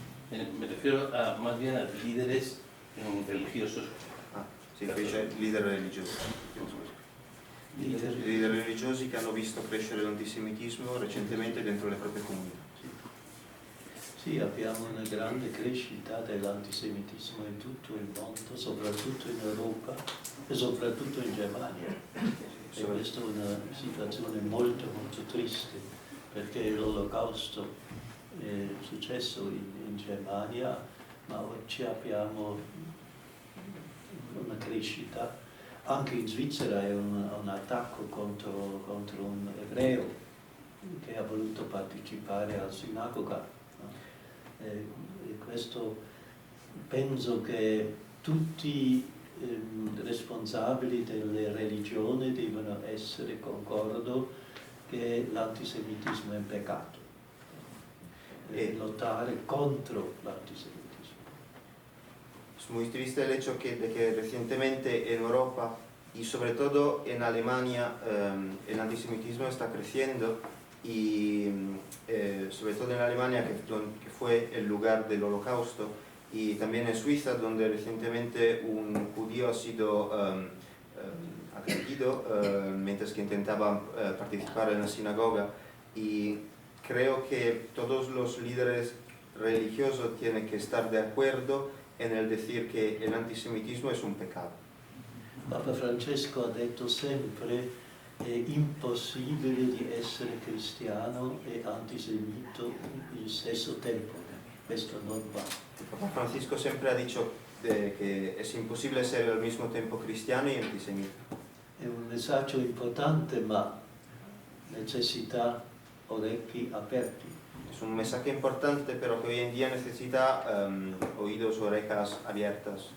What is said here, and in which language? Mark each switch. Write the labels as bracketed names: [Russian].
[Spanish] Me refiero más bien a líderes religiosos. [Italian] Sì, invece leader religiosi. Leader religiosi che hanno visto crescere l'antisemitismo recentemente dentro le proprie comunità. Sì, abbiamo una grande crescita dell'antisemitismo in tutto il mondo, soprattutto in Europa e soprattutto in Germania. E questa è una situazione molto molto triste, perché l'Olocausto è successo in in Germania, ma oggi abbiamo una crescita. Anche in Svizzera è un attacco contro un ebreo che ha voluto partecipare alla sinagoga. No? E questo penso che tutti responsabili delle religioni devono essere concordo che l'antisemitismo è un peccato e lottare contro l'antisemitismo. [Spanish] Es muy triste el hecho de que recientemente en Europa y sobre todo en Alemania el antisemitismo está creciendo y sobre todo en Alemania que fue el lugar del Holocausto, y también en Suiza donde recientemente un judío ha sido agredido mientras que intentaba participar en la sinagoga, y creo que todos los líderes religiosos tienen que estar de acuerdo en el decir que el antisemitismo es un pecado. [Italian] Papa Francesco ha detto sempre è impossibile di essere cristiano e antisemito allo stesso tempo. Questo non va. [Spanish] Papa Francisco siempre ha dicho que es imposible ser al mismo tiempo cristiano y antisemita. [Italian] È un messaggio importante, ma necessita orecchi aperti. [Spanish] Es un mensaje importante, pero que hoy en día necesita oídos, orejas abiertas.